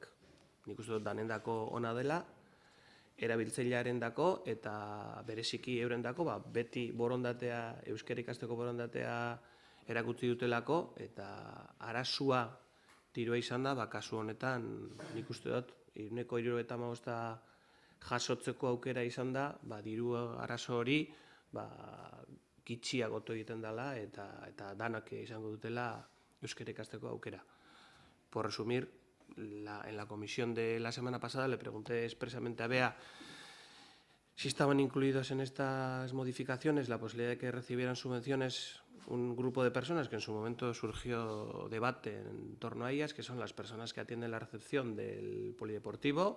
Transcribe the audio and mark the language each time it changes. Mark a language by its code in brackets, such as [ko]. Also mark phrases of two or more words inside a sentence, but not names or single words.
[eu] Nik uste dut danendako ona dela, erabiltzailearendako eta bereziki eurendako beti borondatea, euskara ikasteko borondatea erakutsi dutelako, eta arazoa dirua izan da, kasu honetan nik uste dut 75% jasotzeko aukera izan da, diru arazo hori gitxiagotu egiten dela eta danak izango dutela euskara ikasteko aukera. [es] Por resumir, en la comisión de la semana pasada le pregunté expresamente a Bea si estaban incluidos en estas modificaciones la posibilidad de que recibieran subvenciones un grupo de personas que en su momento surgió debate en torno a ellas, que son las personas que atienden la recepción del polideportivo.